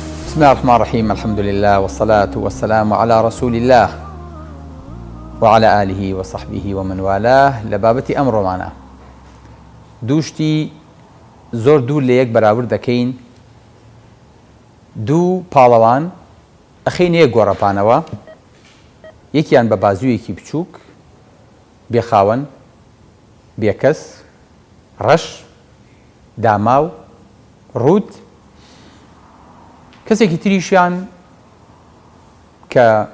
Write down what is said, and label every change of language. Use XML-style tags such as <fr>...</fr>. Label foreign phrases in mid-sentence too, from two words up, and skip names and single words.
<ar>بسم الله الرحمن الرحيم. الحمد لله والصلاة والسلام على رسول الله وعلى آله وصحبه ومن والاه. لبابتي أمر معنا</ar> <ckb>دوشتي زۆر دوور لە یەک بەراورد دەکەین. دوو پاڵەوان ئەخەینە یەک گۆڕەپانەوە، یەکیان بە بازوویەکی بچووک، بێخاوەن، بێکەس، ڕەش، داماو، ڕووت، کەسێکی تریشیان کە</ckb>